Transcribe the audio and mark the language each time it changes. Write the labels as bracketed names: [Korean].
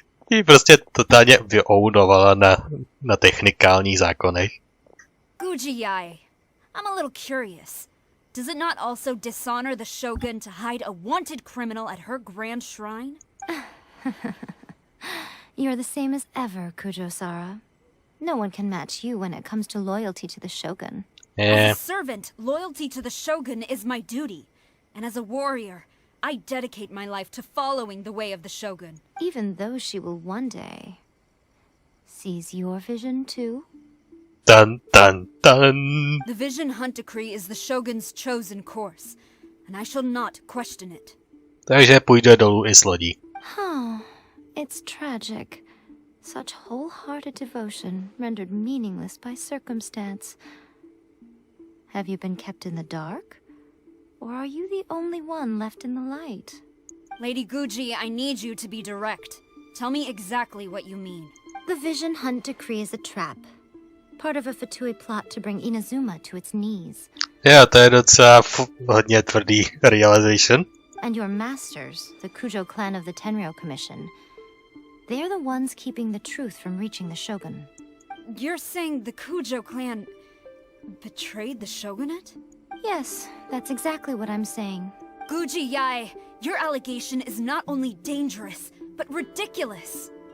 [Czech] Jí prostě totálně vyounovala na technikálních zákonech. [English] Guji-ai, I'm a little curious. Does it not also dishonor the shogun to hide a wanted criminal at her grand shrine? You're the same as ever, Kujo-sara. No one can match you when it comes to loyalty to the shogun. As a servant, loyalty to the shogun is my duty. And as a warrior, I dedicate my life to following the way of the shogun. Even though she will one day seize your vision too. Dun, dun, dun. The Vision Hunt Decree is the shogun's chosen course, and I shall not question it. [Czech] Takže půjde dolů i s lodí. [English] It's tragic. Such wholehearted devotion rendered meaningless by circumstance. Have you been kept in the dark? Or are you the only one left in the light? Lady Guji, I need you to be direct. Tell me exactly what you mean. The Vision Hunt Decree is a trap. Part of a Fatui plot to bring Inazuma to its knees. [Czech] Jo, to je docela hodně tvrdý realization. [English] And your masters, the Kujo clan of the Tenryou Commission, they're the ones keeping the truth from reaching the shogun. You're saying the Kujo clan betrayed the shogunate? Yes, that's exactly what I'm saying. Guji-ai, your allegation is not only dangerous, but ridiculous.